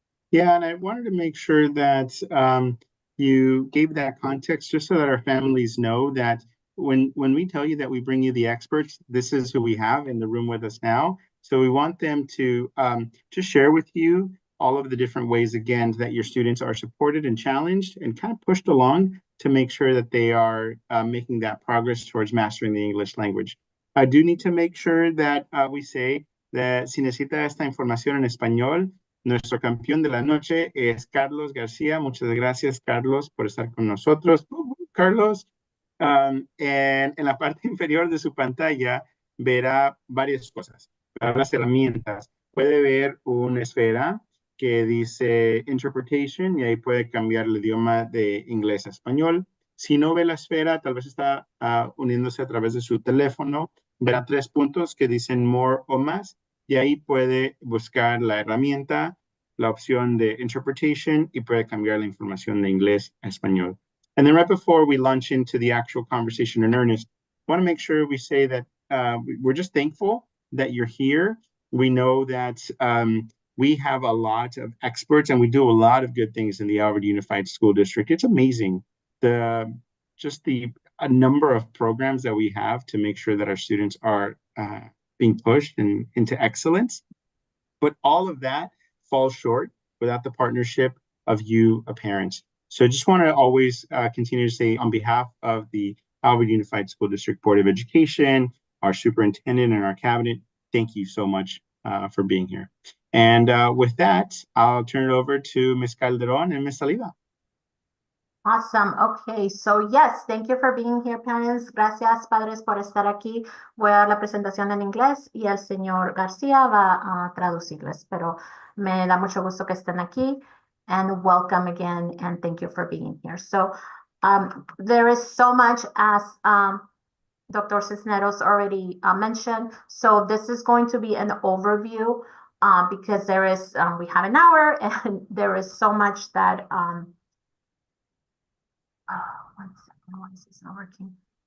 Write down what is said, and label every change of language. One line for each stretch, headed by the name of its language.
English: Yeah, and I wanted to make sure that you gave that context just so that our families know that when we tell you that we bring you the experts, this is who we have in the room with us now. So we want them to share with you all of the different ways, again, that your students are supported and challenged and kind of pushed along to make sure that they are making that progress towards mastering the English language. I do need to make sure that we say that
Spanish: si necesita esta información en español, nuestro campeón de la noche es Carlos García. Muchas gracias, Carlos, por estar con nosotros. Carlos, En la parte inferior de su pantalla verá varias cosas, las herramientas. Puede ver una esfera que dice Interpretation y ahí puede cambiar el idioma de inglés a español. Si no ve la esfera, tal vez está uniéndose a través de su teléfono, verá 3 puntos que dicen More o más y ahí puede buscar la herramienta, la opción de Interpretation y puede cambiar la información de inglés a español.
English: And then right before we launch into the actual conversation in earnest, I want to make sure we say that we're just thankful that you're here. We know that we have a lot of experts and we do a lot of good things in the Albert Unified School District. It's amazing a number of programs that we have to make sure that our students are being pushed into excellence. But all of that falls short without the partnership of you, parents. So I just want to always continue to say on behalf of the Albert Unified School District Board of Education, our superintendent and our cabinet, thank you so much for being here. And with that, I'll turn it over to Ms. Calderon and Ms. Saliba. Awesome. Okay, so yes, thank you for being here, parents.
Spanish: Gracias, padres, por estar aquí. Voy a dar la presentación en inglés y el señor García va a traducirles, pero me da mucho gusto que estén aquí.
English: And welcome again, and thank you for being here. So there is so much as Dr. Cisneros already mentioned. So this is going to be an overview because there is, we have an hour and there is so much that, one second, why is this not working?